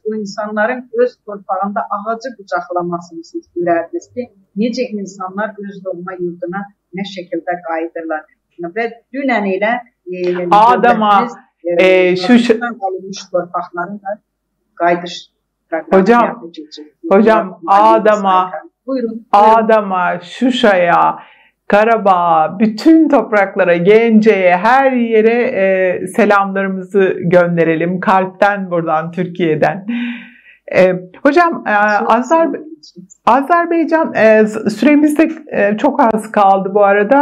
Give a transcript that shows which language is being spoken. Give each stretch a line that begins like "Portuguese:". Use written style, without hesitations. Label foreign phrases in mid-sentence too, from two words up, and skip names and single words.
Azerbaijani: O insanların öz torpağında ağacı qucaqlamasını siz görərdiniz ki, necə insanlar öz doğma yurduna nə şəkildə qayıdırlar. Və dünən elə Ağdam'a alınmış torpaqların da qayıdış
Turkish: hocam Ağdam'a, Şuşa'ya, Karabağ'a, bütün topraklara, Gence'ye, her yere selamlarımızı gönderelim. Kalpten buradan, Türkiye'den. Hocam Azerbaycan süremizde çok az kaldı bu arada.